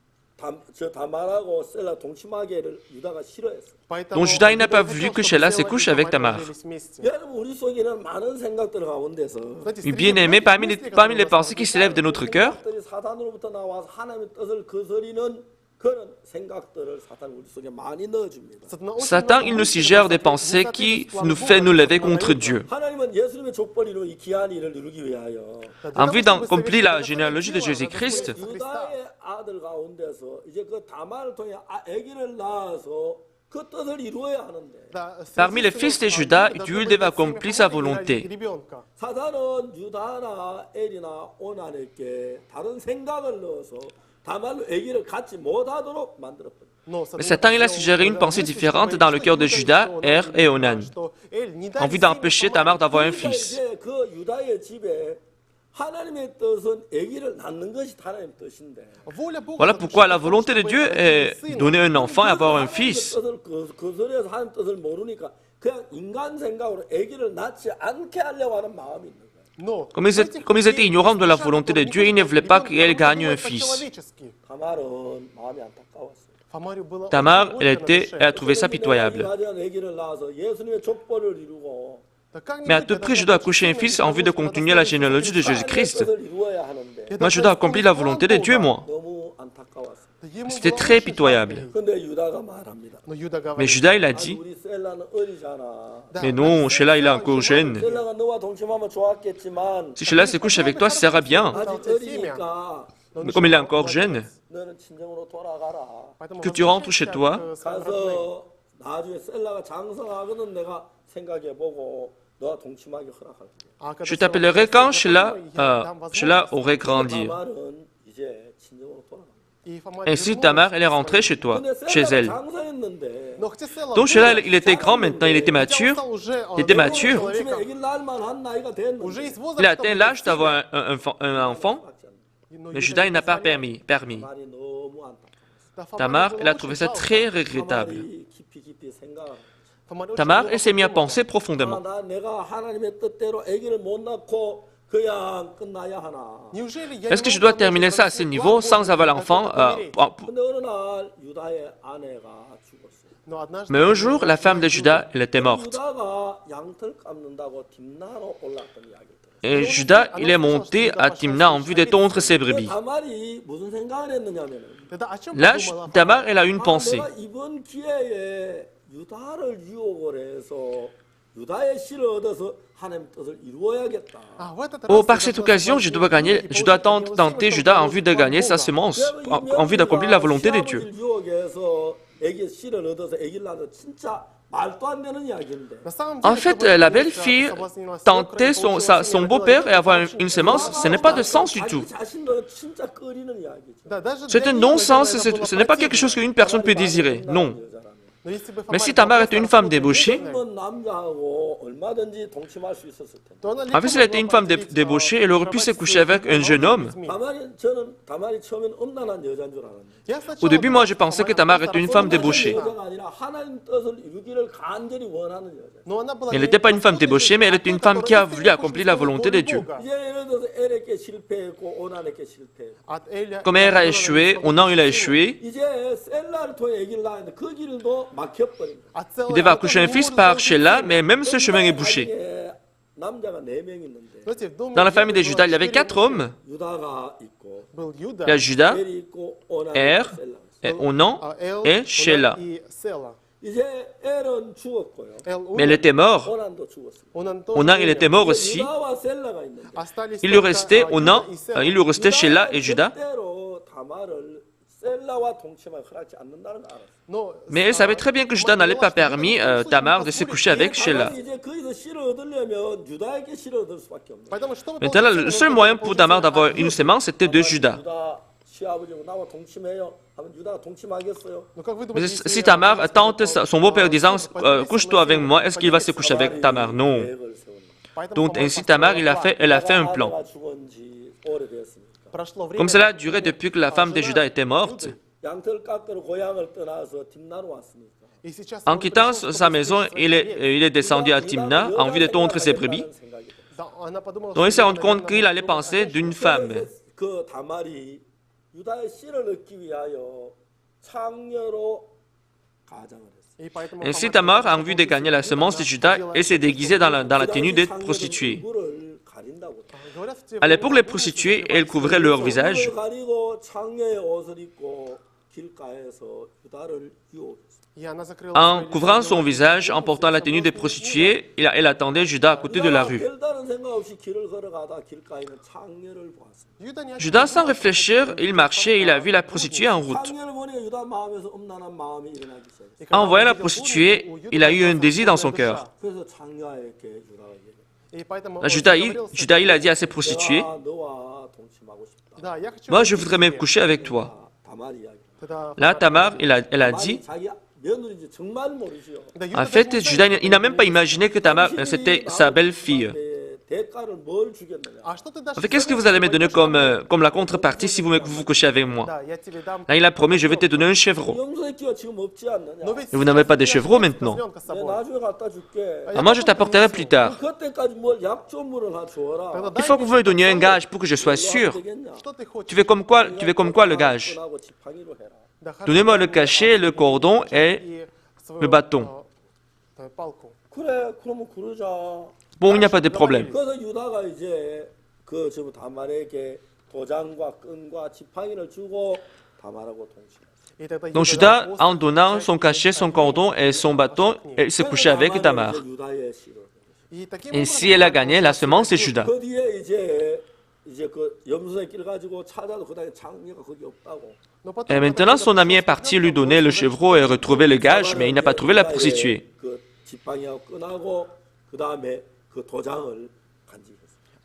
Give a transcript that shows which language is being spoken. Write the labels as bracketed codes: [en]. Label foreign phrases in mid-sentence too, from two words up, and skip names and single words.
[fr] Donc Judas il n'a pas voulu que Sheila se couche avec Tamar. Bien aimé, parmi les pensées qui s'élèvent de notre cœur, [ko] 그런 생각들을 사탄 우리 속에 많이 넣어줍니다. [fr] Satan, il nous suggère des pensées qui nous fait nous lever contre Dieu. [ko] 하나님은 예수님의 족보를 이루고 이 귀한 일을 이루기 위하여 [fr] En vue d'accomplir la généalogie de Jésus-Christ, [ko] 유다의 아들 가운데서 이제 그 다말을 통해 아기를 낳아서 그 뜻을 이루어야 하는데 [fr] parmi les fils de Judas, Dieu devait accomplir sa volonté. [ko] 사단은 유다나 엘이나 오난에게 다른 생각을 넣어서 다말로 아기를 갖지 못하도록 만들었거든요. [fr] Mais Satan, il a suggéré une pensée différente dans le cœur de Judas, Er et Onan. En vue d'empêcher Tamar d'avoir un fils. [ko] 이제 그 유다의 집에 하나님의 뜻은 아기를 낳는 것이 하나님의 뜻인데 [fr] Voilà pourquoi la volonté de Dieu est donner un enfant et avoir un fils. [ko] 그 소리에서 하나님 뜻을 모르니까 그냥 인간 생각으로 아기를 낳지 않게 하려고 하는 마음이 있는 거예요. [fr] Comme ils étaient ignorants de la volonté de Dieu, ils ne voulaient pas qu'elle gagne un fils. [ko] 다말은 마음이 안타까웠어요. [fr] Tamar, elle a trouvé ça pitoyable. [ko] 아기를 낳아서 예수님의 족보를 이루고 [fr] Mais à tout prix, je dois accoucher un fils en vue de continuer la généalogie de Jésus-Christ. [ko] 뜻을 이루어야 하는데 [fr] Moi, je dois accomplir la volonté de Dieu, moi. [ko] 너무 안타까웠어요. [fr] C'était très pitoyable. [ko] 근데 유다가 말합니다. [fr] Mais Judas, il a dit, [ko] 우리 셀라는 어리잖아. [fr] mais non, Sheila, il est encore jeune. [ko] 셀라가 너와 동침하면 좋았겠지만 [fr] Si Sheila se couche avec toi, ça sera bien. [ko] 아직 어리니까 [fr] Mais comme il est encore jeune, [ko] 너는 친정으로 돌아가라. [fr] que tu rentres chez toi, [ko] 가서 나중에 셀라가 장성하거든 내가 생각해보고 너와 동침하기 허락할게. [fr] je t'appellerai quand Sheila aurait grandi. [ko] 다말은 이제 친정으로 돌아가. [fr] Ainsi, Tamar, elle est rentrée chez toi, [ko] 근데 [fr] chez [ko] 셀라가 [fr] elle. [ko] 장성했는데 [fr] Donc Sheila, il était grand maintenant, il était mature. Il était mature. [ko] 동침에 애기 낳을 만한 나이가 됐는데 [fr] Il a atteint l'âge d'avoir un enfant, mais Judas, il n'a pas permis. [ko] 말이 너무 안타까워. [fr] Tamar, elle a trouvé ça très regrettable. [ko] 다말이 깊이 생각하고 [fr] Tamar, elle s'est mise à penser profondément. [ko] 내가 하나님의 뜻대로 아기를 못 낳고 그냥 끝나야 하나. [fr] Est-ce que je dois terminer ça à ce niveau sans avoir l'enfant [ko] 근데 어느 날 유다의 아내가 죽었어요. [fr] Mais un jour, la femme de Judas, elle était morte. [ko] 유다가 양털 감는다고 딥나로 올랐던 이야기를 들었어요. [fr] Et Judas, il est monté à Timna en vue de tondre ses brebis. [ko] 다말이 무슨 생각을 했느냐면은 [fr] Là, Tamar, elle a eu une pensée. [ko] 내가 이번 기회에 유다를 유혹을 해서 유다의 씨를 얻어서 하나님 뜻을 이루어야겠다. [fr] Oh, par cette occasion, je dois tenter Judas en vue de gagner sa semence, en vue d'accomplir la volonté de Dieu. [ko] 시아버지를 유혹해서 애기 씨를 얻어서 애기를 낳아서 진짜 말도 안 되는 이야기인데. [fr] En fait, la belle-fille tentait son beau-père et avoir une semence, ce n'est pas de sens du tout. [ko] 자기 자신도 진짜 꺼리는 이야기죠. [fr] C'est un non-sens, ce n'est pas quelque chose qu'une personne peut désirer, non. Mais si Tamar était une femme débauchée, [ko] 젊은 남자하고 얼마든지 동침할 수 있었을 텐데. [fr] en fait, si elle était une femme débauchée, elle aurait pu se coucher avec un jeune homme. [ko] 다말이 처음엔 음란한 여자인 줄 알았는데. [fr] Au début, moi, je pensais que Tamar était une femme débauchée. [ko] 여자가 아니라 하나님 뜻을 이루기를 간절히 원하는 여자. [fr] Elle n'était pas une femme débauchée, mais elle était une femme qui a voulu accomplir la volonté de Dieu. [ko] 이제 예를 들어서 엘에게 실패했고 오난에게 실패했고. [fr] Comme elle a échoué, Onan, il a échoué. [ko] 이제 셀라를 통해 얘기를 나왔는데 그 길도 막혀버린 거야. [fr] Il devait accoucher un fils par Sheila, mais même ce chemin est bouché. [ko] 이게 남자가 4명 있는데 [fr] Dans la famille de Judas, il y avait 4 hommes. [ko] 유다가 있고 [fr] Il y a Judas, [ko] 엘이 있고 오난이 [fr] Er, [ko] 있고 셀라. [fr] et Onan et Sheila. [ko] 이제 엘은 죽었고요. [fr] Mais elle était morte. [ko] 오난도 죽었어요. [fr] Onan, il était mort aussi. [ko] 유다와 셀라가 있는데 [fr] Il lui restait Onan, il lui restait Sheila et Judas. [ko] 절대로 다말을 셀라와 동침을 허락지 않는다는 걸 알았어요. [fr] Mais elle savait très bien que Judas n'allait pas permettre Tamar de se coucher avec Sheila. [ko] 다말이 이제 거기서 씨를 얻으려면 유다에게 씨를 얻을 수밖에 없는 거예요. [fr] Maintenant, le seul moyen pour Tamar d'avoir une semence, c'était de Judas. [ko] 유다 시아버지고 나와 동침해요. 하면 유다가 동침하겠어요. [fr] Mais si Tamar tente son beau-père disant couche-toi avec moi, est-ce qu'il va se coucher avec Tamar? Non. [ko] 계획을 세우는 [fr] Donc ainsi Tamar, elle a fait un plan. [ko] 아내가 죽은 지 오래되었으니까. [fr] Comme cela a duré depuis que la femme de Judas était morte, [ko] 양털 깎으러 고향을 떠나서 딥나로 왔으니까. [fr] en quittant sa maison, il est descendu à Timna en vue de tondre ses brebis. Donc il s'est rendu compte qu'il allait penser d'une femme. [ko] 그 다말이 유다의 씨를 얻기 위하여 창녀로 가장을 했어요. [fr] Ainsi Tamar, en vue de gagner la semence de Judas, elle s'est déguisée dans la tenue de prostituée. [ko] 얼굴을 가린다고. [fr] À l'époque, les prostituées, elles couvraient leur visage. [ko] 가리고 창녀의 옷을 입고 길가에서 유다를 유혹했습니다. [fr] En couvrant son visage, en portant la tenue des prostituées, elle attendait Judas à côté de la rue. [ko] 별다른 생각 없이 길을 걸어가다 길가에 있는 창녀를 보았습니다. [fr] Judas, sans réfléchir, il marchait et il a vu la prostituée en route. [ko] 창녀를 보니까 유다 마음에서 엄란한 마음이 일어나기 시작했어요. [fr] En voyant la prostituée, il a eu un désir dans son cœur. [ko] 그래서 창녀에게 유다가 얘기해요. [fr] Judas, il a dit à ses prostituées, [ko] 너와 동침하고 싶다. [fr] moi je voudrais même coucher avec toi. [ko] 다말 이야기. [fr] Là, Tamar, elle a dit, [ko] 자기 며느리인지 정말 모르지요. [fr] en fait, Judas, il n'a même pas imaginé que Tamar, c'était sa belle-fille. [ko] 대가를 뭘 주겠느냐? [fr] En fait, qu'est-ce que vous allez me donner comme la contrepartie si vous couchez avec moi? Là, il a promis, je vais te donner un chevreau. [ko] 염소의 끼가 지금 없지 않느냐? [fr] Et vous n'avez pas de chevreaux maintenant. [ko] 내가 나중에 갖다 줄게. [fr] Ah, moi, je t'apporterai plus tard. [ko] 그때까지 뭘 약조물을 하나 줘라. [fr] Il faut que vous me donniez un gage pour que je sois sûr. Tu veux comme quoi le gage? [ko] 하고 지팡이로 해라. [fr] Donnez-moi le cachet, le cordon et le bâton. [ko] 그래, 그러면 그러자. [fr] Bon, il n'y a pas de problème. [ko] 그래서 유다가 이제 그 지금 다말에게 도장과 끈과 지팡이를 주고 다말하고 동침했어요. [fr] Donc Judas, en donnant son cachet, son cordon et son bâton, il s'est couché avec Tamar. [ko] 유다의 씨를. [fr] Et si elle a gagné, la semence, c'est Judas. [ko] 그 뒤에 이제 그 염소의 길 가지고 찾아도 그다음에 장녀가 거기 없다고. [fr] Et maintenant, son ami est parti lui donner le chevreau et retrouver le gage, mais il n'a pas trouvé la prostituée. [ko] 그 지팡이하고 끈하고 그다음에 그 도장을 간직했어요.